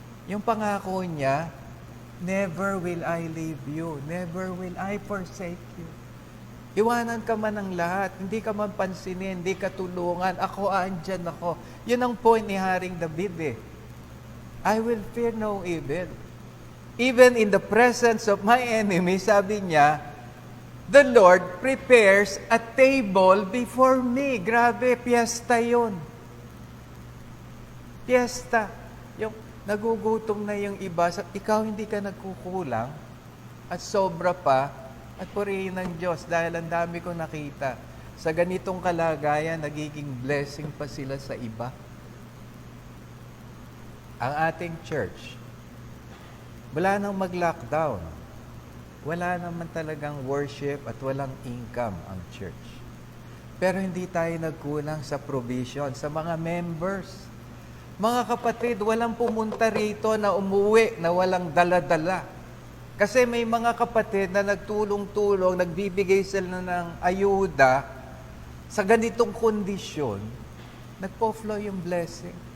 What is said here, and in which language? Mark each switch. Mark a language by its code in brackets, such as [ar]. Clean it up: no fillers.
[tl] Yung pangako niya, [en] never will I leave you, never will I forsake you. [tl] Iwanan ka man ng lahat, hindi ka man pansinin, hindi ka tulungan, ako andyan ako. Yun ang point ni Haring David eh. [en] I will fear no evil. Even in the presence of my enemy, [tl] sabi niya, [en] the Lord prepares a table before me. [tl] Grabe, piyesta yun. Piyesta. Yung nagugutom na yung iba, ikaw hindi ka nagkukulang at sobra pa at purihin ng Diyos dahil ang dami kong nakita. Sa ganitong kalagayan, nagiging blessing pa sila sa iba. Ang ating church, wala nang mag-lockdown. Wala naman talagang worship at walang income ang church. Pero hindi tayo nagkulang sa provision, sa mga members. Mga kapatid, walang pumunta rito na umuwi na walang dala-dala. Kasi may mga kapatid na nagtulong-tulong, nagbibigay sila ng ayuda sa ganitong kondisyon, nagpo-flow yung blessing.